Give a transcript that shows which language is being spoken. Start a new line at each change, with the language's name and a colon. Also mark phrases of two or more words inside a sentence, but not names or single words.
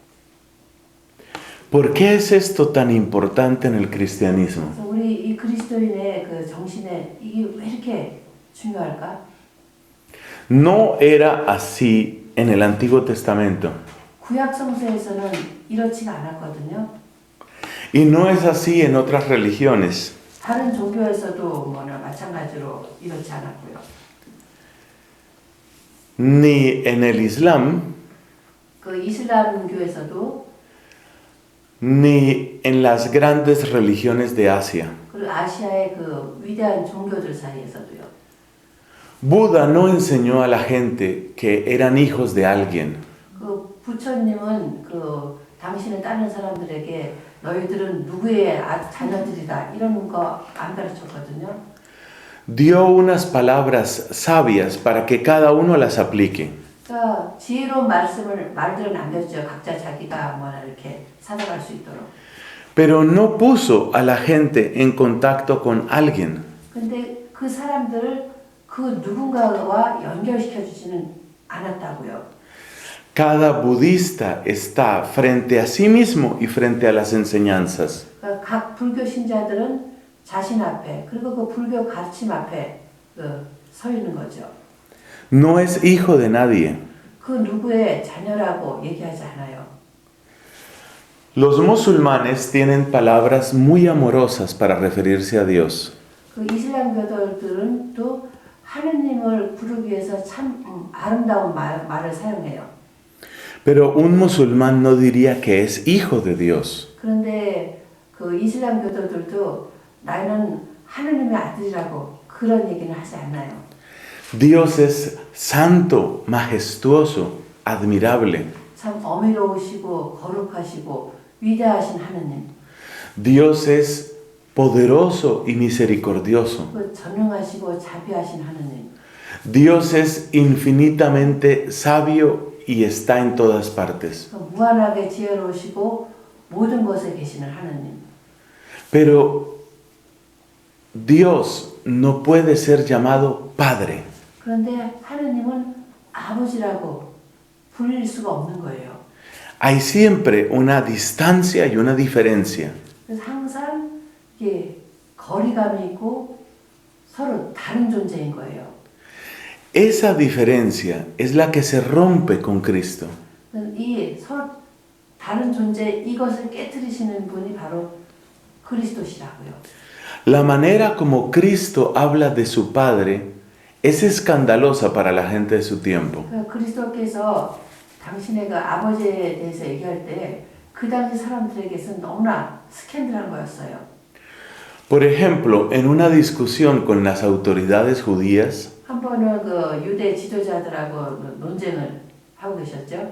Spanish: ¿Por qué es esto tan importante en el cristianismo?
Korean: 그래서 우리 이 그리스도인의 그 정신에 이게 왜 이렇게 중요할까?
Spanish: No era así en el Antiguo Testamento.
Korean: 구약 성서에서는 이렇지가 않았거든요.
Spanish: Y no es así en otras religiones.
Korean: 다른 종교에서도 마찬가지로 이렇지 않았고요.
Spanish: Ni en el Islam,
Korean: 그 이슬람교에서도
Spanish: ni en las grandes religiones de Asia.
Korean: 그리고 아시아의 그 위대한 종교들 사이에서도요.
Spanish: Buda no enseñó a la gente que eran hijos de alguien.
Korean: 그 부처님은 그 당신은 다른 사람들에게 너희들은 누구의 자녀들이다 이런 거 안 가르쳤거든요.
Spanish: Dio unas palabras sabias para que cada uno las aplique.
Korean: 그러니까 지혜로운 말들을 남겼죠. 각자 자기가 뭐라 이렇게 살아갈 수 있도록.
Spanish: pero no puso a la gente en contacto con alguien.
Korean: 근데 그 사람들을 그 누군가와 연결시켜 주지는 않았다고요.
Spanish: Cada budista está frente a sí mismo y frente a las enseñanzas.
Korean: 그러니까 각 불교 신자들은 자신 앞에 그리고 그 불교 가르침 앞에 서 있는 거죠.
Spanish: No es hijo de nadie.
Korean: 그 누구의 자녀라고 얘기하지 않아요.
Spanish: Los musulmanes tienen palabras muy amorosas para referirse a Dios.
Korean: 그 이슬람교도들은 또 하느님을 부르기 위해서 참 아름다운 말을 사용해요.
Spanish: Pero un musulmán no diría que es hijo de Dios.
Korean: 그런데 그 이슬람교도들도 나는 하느님의 아들이라고 그런 얘기는 하지 않아요.
Spanish: Dios es santo, majestuoso, admirable.
Korean: 참 어미로우시고 거룩하시고 위대하신 하느님.
Spanish: Dios es poderoso y misericordioso.
Korean: 그 전능하시고 자비하신 하느님.
Spanish: Dios es infinitamente sabio y está en todas partes.
Korean: 그 무한하게 지혜로우시고 모든 곳에 계시는 하느님.
Spanish: Pero Dios no puede ser llamado Padre.
Korean: 그런데 하느님은 아버지라고 불릴 수가 없는 거예요.
Spanish: Hay siempre una distancia y una diferencia.
Korean: 그래서 항상 이게 거리감이 있고 서로 다른 존재인 거예요.
Spanish: Esa diferencia es la que se rompe con Cristo.
Korean: 이 서로 다른 존재 이것을 깨뜨리시는 분이 바로 그리스도시라고요.
Spanish: La manera como Cristo habla de su Padre es escandalosa para la gente de su tiempo.
Korean: 그리스도께서 당신의 그 아버지에 대해서 얘기할 때 그 당시 사람들에게서 너무나 스캔들한 거였어요.
Spanish: Por ejemplo, en una discusión con las autoridades judías,
Korean: 한 번은 그 유대 지도자들하고 논쟁을 하고 계셨죠.